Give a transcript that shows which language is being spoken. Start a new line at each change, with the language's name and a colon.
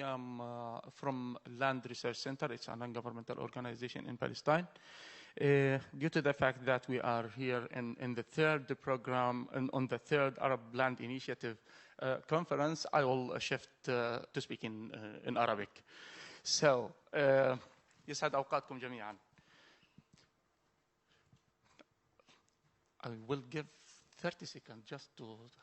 English: I'm from Land Research Center. It's a non-governmental organization in Palestine. Due to the fact that we are here in the third program and on the third Arab Land Initiative conference, I will shift to speak in Arabic.
Arabic: So, يسعد أوقاتكم جميعا.
English: I will give 30 seconds just to...